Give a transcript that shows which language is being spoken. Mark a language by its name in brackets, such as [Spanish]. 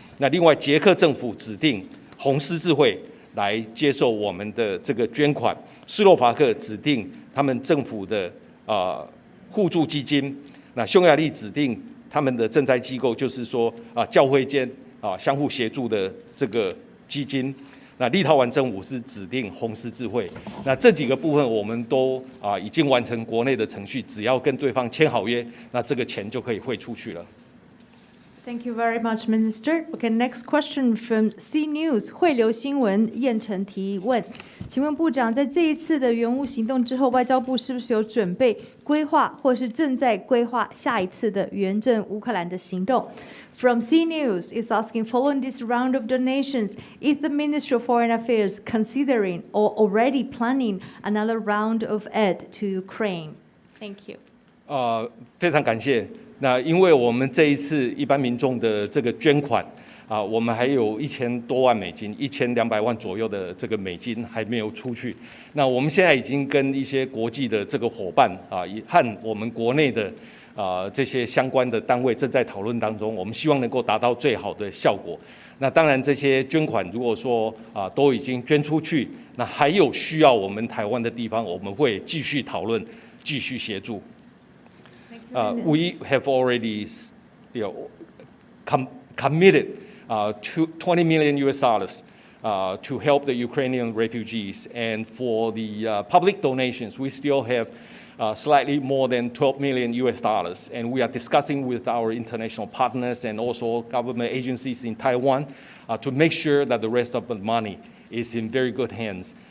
[Chinese] 那另外，捷克政府指定红十字会来接受我们的这个捐款，斯洛伐克指定他们政府的互助基金，那匈牙利指定他们的赈灾机构，就是说教会间相互协助的这个基金。那立陶宛政府是指定红十字会，那这几个部分我们都已经完成国内的程序，只要跟对方签好约，那这个钱就可以汇出去了。 [English] Thank you very much, Minister. Okay, next question from C News [Chinese] 汇流新闻燕城提问，请问部长，在这一次的援乌行动之后，外交部是不是有准备规划，或是正在规划下一次的援赈乌克兰的行动？ [English] From C News is asking, following this round of donations, is the Ministry of Foreign Affairs considering or already planning another round of aid to Ukraine? Thank you. [Chinese] 非常感谢。那因为我们这一次一般民众的这个捐款我们还有1000多万美金，1200万左右的这个美金还没有出去。那我们现在已经跟一些国际的这个伙伴和我们国内的这些相关的单位正在讨论当中，我们希望能够达到最好的效果。那当然，这些捐款如果说都已经捐出去，那还有需要我们台湾的地方，我们会继续讨论，继续协助。 [English] We have already, committed to $20 million to help the Ukrainian refugees, and for the public donations, we still have slightly more than $12 million, and we are discussing with our international partners and also government agencies in Taiwan to make sure that the rest of the money is in very good hands.